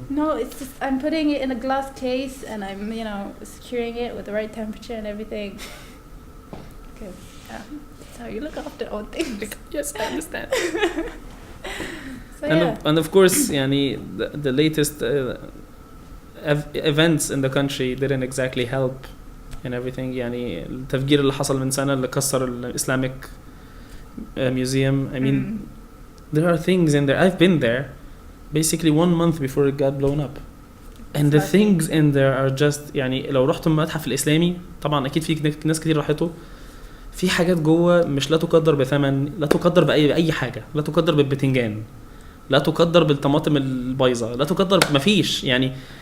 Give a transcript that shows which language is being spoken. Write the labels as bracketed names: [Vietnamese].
[English] No, it's just I'm putting it in a glass case and I'm securing it with the right temperature and everything. Okay, that's how you look after old things. Yes, I understand. So, and of course يعني the latest events in the country didn't exactly help and everything. [Arabic] يعني التفجير اللي حصل من سنة اللي كسر الإسلامك museum. [English] I mean there are things in there. I've been there basically 1 month before it got blown up. And the things in there are just [Arabic] يعني لو رحتم المتحف الإسلامي طبعا أكيد في ناس كتير راحته في حاجات جوه مش لا تقدر بثمن لا تقدر بأي حاجة لا تقدر بالبتنجان لا تقدر بالطماطم البايظة لا تقدر مفيش يعني